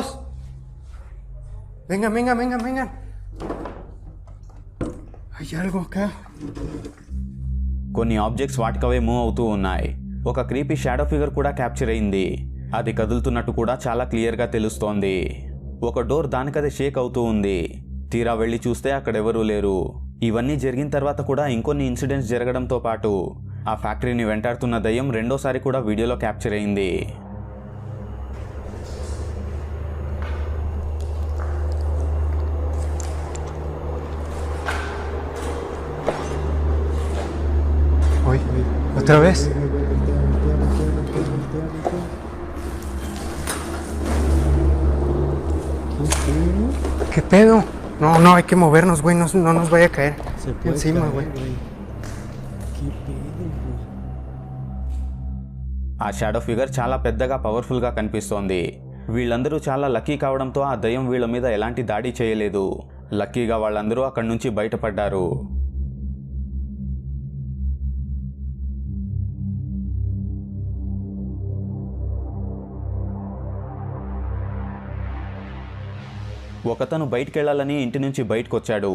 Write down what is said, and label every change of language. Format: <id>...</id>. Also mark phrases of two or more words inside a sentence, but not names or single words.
<es>Vengan, vengan, vengan, vengan. Hay algo acá.</es> <te>కొన్ని ఆబ్జెక్ట్స్ వాటికవే మూవ్ అవుతూ ఉన్నాయి. ఒక</te> <en>creepy shadow figure</en> <te>కూడా క్యాప్చర్ అయింది. అది కదులుతున్నట్టు కూడా చాలా క్లియర్గా తెలుస్తోంది. ఒక డోర్ దానికదే షేక్ అవుతూ ఉంది. తీరా వెళ్ళి చూస్తే అక్కడెవరూ లేరు. ఇవన్నీ జరిగిన తర్వాత కూడా ఇంకొన్ని ఇన్సిడెంట్స్ జరగడంతో పాటు ఆ ఫ్యాక్టరీని వెంటాడుతున్న దయ్యం రెండోసారి కూడా వీడియోలో క్యాప్చర్ అయింది.</te> <es>Uy, ¿otra vez? ¿Qué pedo? No, no, hay que movernos, güey, no nos vaya a caer Se puede encima, caer, güey. ¿Qué pedo, güey?</es> <te>ఆ</te> <en>shadow figure</en> <te>చాలా పెద్దగా పవర్ఫుల్గా కనిపిస్తోంది. వీళ్ళందరూ చాలా లక్కీ కావడంతో ఆ దయ్యం వీళ్ళ మీద ఎలాంటి దాడి చేయలేదు. లక్కీగా వాళ్ళందరూ అక్కడి నుంచి బయటపడ్డారు. ఒకతను బయటికెళ్లాలని ఇంటి నుంచి బయటకొచ్చాడు.</te>